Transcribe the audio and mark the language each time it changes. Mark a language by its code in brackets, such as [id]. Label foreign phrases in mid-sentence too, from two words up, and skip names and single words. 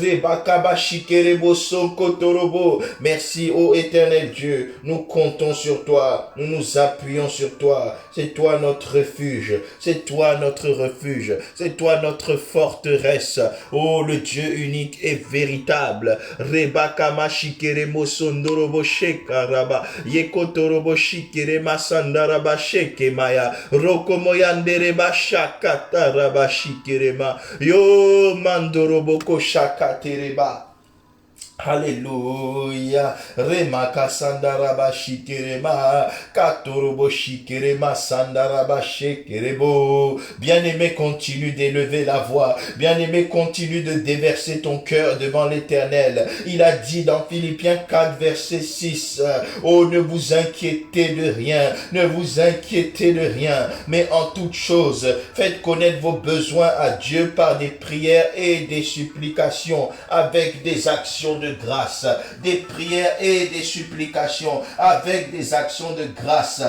[fr] Merci, ô éternel Dieu, nous comptons sur toi, nous nous appuyons sur toi. C'est toi notre refuge, c'est toi notre refuge, c'est toi notre forteresse. Oh, le Dieu unique et véritable. Rebakama shikere mosondorobo shekaraba yekotorobo shikere masandaraba shekemaya rokomoyandereba shakataraba shikerema yo mandorobo koshakatereba. Alléluia. Remaka sandaraba shikerema. Katorobo shikerema sandaraba shekerebo. Bien-aimé, continue d'élever la voix. Bien-aimé, continue de déverser ton cœur devant l'Éternel. Il a dit dans Philippiens 4, verset 6. Oh, ne vous inquiétez de rien. Ne vous inquiétez de rien. Mais en toute chose, faites connaître vos besoins à Dieu par des prières et des supplications avec des actions de grâce, des prières et des supplications avec des actions de grâce.